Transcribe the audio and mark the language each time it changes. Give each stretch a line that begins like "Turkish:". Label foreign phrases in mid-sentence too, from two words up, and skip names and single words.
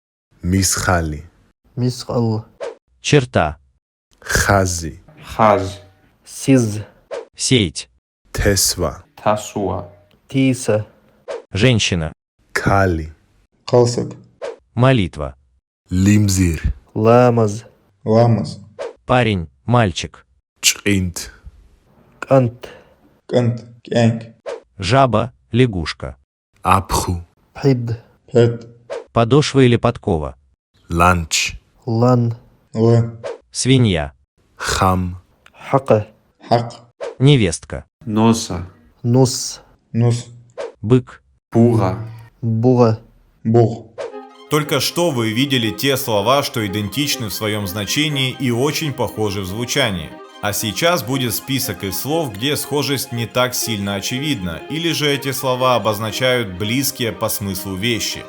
Georgian: Мисхали.
Chechen: Мисхал.
Russian: Черта.
Georgian: Хази.
Chechen: Хаз.
Ingush: Сиз.
Russian: Сеять.
Georgian: Тесва.
Chechen: Тасуа.
Ingush: Тиса.
Russian: Женщина.
Georgian: Кали.
Chechen: Калсак.
Russian: Молитва.
Georgian: Лимзир.
Chechen: Ламаз.
Ingush: Ламас.
Russian: Парень. Мальчик.
Georgian: Чинт.
Chechen: Кант.
Ingush: Кант. Кянк.
Russian: Жаба. Лягушка.
Georgian: Апху.
Chechen: Пхид.
Ingush: Пет.
Russian: Подошва или подкова.
Georgian: Ланч.
Chechen: Лан.
Ingush: Ла.
Russian: Свинья.
Georgian: Хам.
Chechen: Хака.
Ingush: Хак.
Russian: Невестка.
Georgian: Носа.
Chechen: Нус.
Ingush: Нус.
Russian: Бык.
Georgian: Пуга.
Chechen: Буга.
Ingush: Бог.
Russian: Только что вы видели те слова, что идентичны в своем значении и очень похожи в звучании. А сейчас будет список из слов, где схожесть не так сильно очевидна, или же эти слова обозначают близкие по смыслу вещи.